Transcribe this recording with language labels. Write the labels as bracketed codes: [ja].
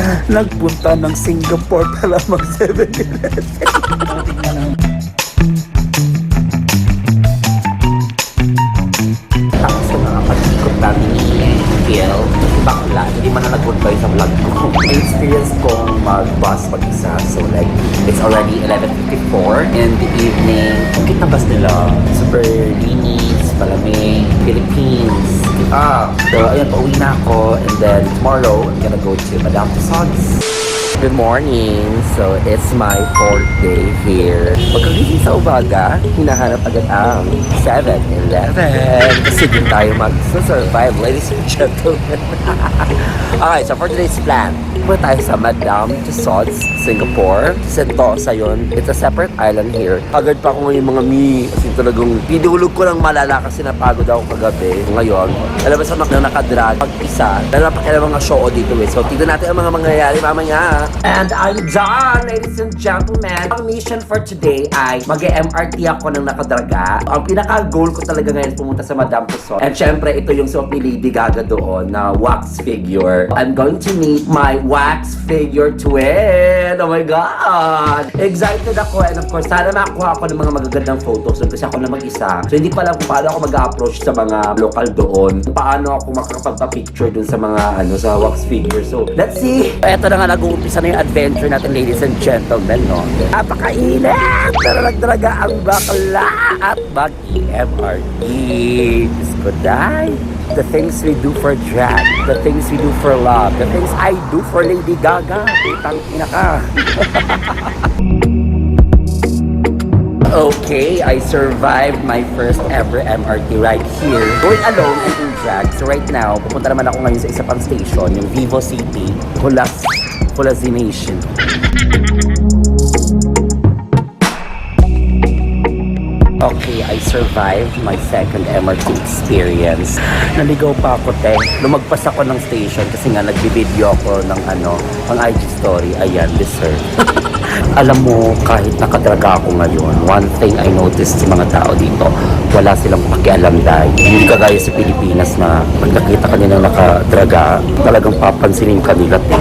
[tl] Nagpunta ng Singapore para mag 7-Eleven. Tapos sa mga pag-ikot namin ni Kiel, bakla, hindi man na nag-goodbye sa vlog ko. Experience kong mag-bus mag-isa. [en] So like, it's already 11:54 in the evening. [tl] Ang cute na bus nila. Super linis, malamig, Philippines. So ayun, pauwi na ako. [en] And then tomorrow, I'm gonna go to Madame Tussauds. Good morning! So, it's my 4th day here. [tl] Pagkagising sa umaga, hinahanap agad ang 7-Eleven. Kasi din tayo mag-survive, [en] ladies and gentlemen. Okay, so for today's plan, [tl] pupunta tayo sa [en] Madame Tussauds, Singapore. [tl] Sentosa yun. [en] It's a separate island here. [tl] Pagod pa ako ngayon mga kasi talagang pinulog ko ng malala kasi napagod ako kagabi. Ngayon, alam mo sa nakadrag, pag-isa, dahil napakilang mga show dito eh. So, tignan natin ang mga mangyayari mamaya. [en] And I'm done, ladies and gentlemen. [tl] Ang mission for today ay mag-MRT ako ng nakadraga. Ang pinaka-goal ko talaga ngayon pumunta sa Madame Tussauds. And syempre, ito yung suot ni Lady Gaga doon na wax figure. [en] I'm going to meet my wax figure twin. Oh my God! [tl] Excited ako. And of course, sana makakuha ako ng mga magagandang photos doon kasi ako na mag-isa. So, hindi pa alam kung paano ako mag-approach sa mga local doon. Paano ako makakapagpa-picture doon sa mga sa wax figure. So, let's see. Ito na nga nag-uumpisa na yung adventure natin, [en] ladies and gentlemen, [tl] no? Napakainit! Pero nagdraga ang bakla at mag-MRT. Diyos ko, die. [en] The things we do for drag, the things we do for love, the things I do for Lady Gaga. [tl] Itang ina ka. [en] Okay, I survived my first ever MRT ride here. Going alone and in drag. So right now, [tl] pupunta naman ako ngayon sa isa pang station, yung Vivo City, Hulazination. [en] Okay, I survived my second MRT experience. [tl] Naligaw pa ako, te. Lumagpas ako ng station kasi nga nagbibideo ako ng pang IG story. Ayan, deserve. Alam mo, kahit nakadraga ako ngayon, [en] one thing I noticed [tl] sa mga tao dito, wala silang pakialam dahil. Hindi kagaya sa Pilipinas na pag nakita ka nilang nakadraga, talagang papansinin ka nila.